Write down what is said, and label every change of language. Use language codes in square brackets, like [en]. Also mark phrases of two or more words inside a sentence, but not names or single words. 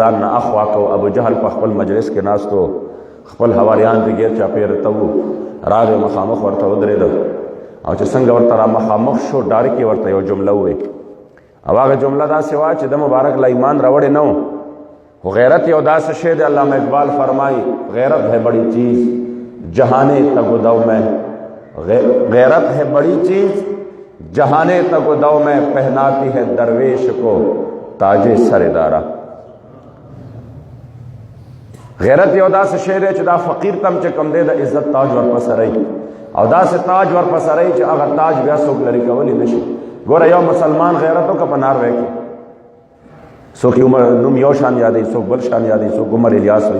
[ps] ځان نه اخوا کو ابوجهل په خپل مجلس کې ناستو خپل هواریان پرې ګیر چاپېره ته وو راغې مخامخ ورته ودرېده او چې څنګه ورته را مخامخ شو ډارې کې ورته یو جمله ووې او هغه جمله داسې وه چې د مبارک له ایمان راوړې نه و خو غیرت یو داسې شی دی علامہ اقبال فرمائی [ur] غیرت ہے بڑی چیز جہانے تگ و دو میں غیرت ہے بڑی چیز جہانے تگ و دو میں پہناتی ہے درویش کو تاج سر دارا [ps] غیرت یو داسې شی دی چې دا فقیر تم چې کوم دی د عزت تاج ورپسې رہی او داسې تاج ورپسې رہی چې هغه تاج بیا څوک لرې کولی نه شي ګوره یو مسلمان غیرت وکړه په ناروی کې څوک عمر نوم یو شان یادوي څوک بل شان یادوي څوک عمر الیاس وایي